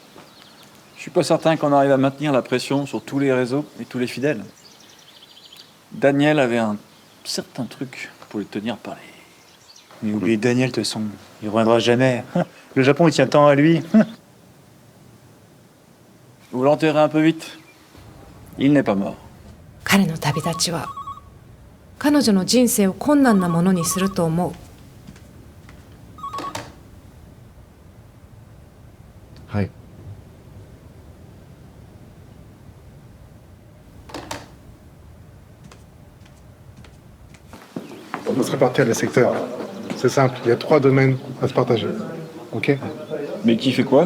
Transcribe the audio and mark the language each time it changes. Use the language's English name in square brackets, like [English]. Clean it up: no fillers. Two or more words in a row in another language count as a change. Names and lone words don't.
[French] Je suis pas certain qu'on arrive à maintenir la pression sur tous les réseaux et tous les fidèles. Daniel avait un certain truc pour le tenir par les... Mais oubliez Daniel, de toute façon, il reviendra jamais. Le Japon, il tient tant à lui. Vous l'enterrez un peu vite. Il n'est pas mort. [Japanese] 彼の旅立ちは彼女の人生を困難なものにすると思う。はい。 [French] On va se répartir les secteurs. C'est simple, il y a 3 domaines à se partager. Ok? Mais qui fait quoi?